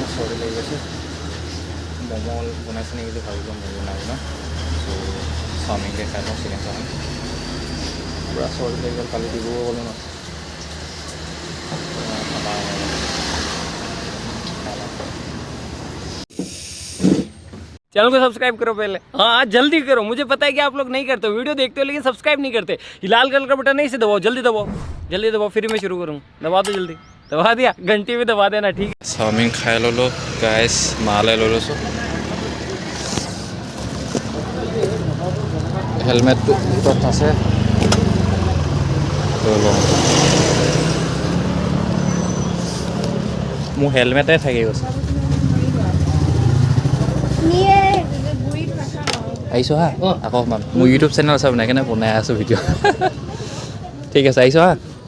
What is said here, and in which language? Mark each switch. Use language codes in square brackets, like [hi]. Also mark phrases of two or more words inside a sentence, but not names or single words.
[as] চৰ্দি লাগি গৈছে ম'ম' বনাইছে নেকি বুলি ভাবিলোঁ ম'ম' নাই বনোৱা চ' চাওমিনকে খাই লওঁ চিকেন চাওমিন পূৰা চৰ্দি লাগি গ'ল কালি ডিব্ৰুগড় গ'লোঁ ন [hi] चैनल को सब्सक्राइब करो पहले हाँ जल्दी करो मुझे पता है कि आप लोग नहीं करते वीडियो देखते हो लेकिन सब्सक्राइब नहीं करते ये लाल कलर का बटन नहीं से दबाओ जल्दी दबाओ फिर मैं शुरू करूँ दबा दो जल्दी दबा दिया घंटी भी दबा देना ठीक है [as] চাওমিন খাই ল'লোঁ গাইছ মালে লৈ লৈছোঁ হেলমেটটো ভিতৰত আছে লৈ লওঁ মোৰ হেলমেটে থাকি গৈছে আহিছোঁ হা আকৌ অকণমান মোৰ ইউটিউব চেনেল আছে বনাই কেনে বনাই আছোঁ ভিডিঅ' ঠিক আছে আহিছোঁ হা